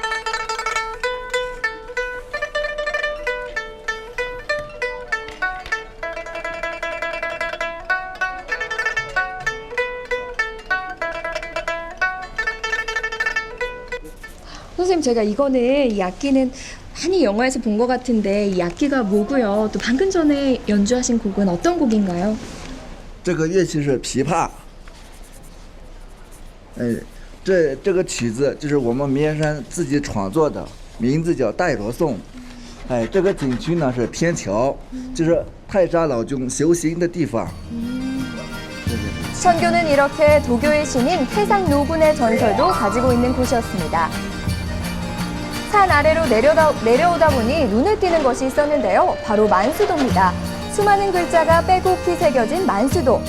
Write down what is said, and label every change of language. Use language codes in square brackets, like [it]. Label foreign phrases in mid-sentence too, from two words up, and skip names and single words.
[ko] 선생님, 제가 이 악기는 많이 영화에서 본 것 같은데 이 악기가 뭐고요? 또 방금 전에 연주하신 곡은 어떤 곡인가요? [zh] 这个乐器是琵琶，这个曲子就是我们绵山自己创作的，名字叫《戴罗颂》。这个景区呢是天桥，就是太上老君修行的地方。 [ko] 천교는 이렇게 도교의 신인 태상 노군의 전설도 가지고 있는 곳이었습니다. 산 아래로 내려오다 보니 눈에 띄는 것이 있었는데요. 바로 만수도입니다. 수많은 글자가 빼곡히 새겨진 만수도.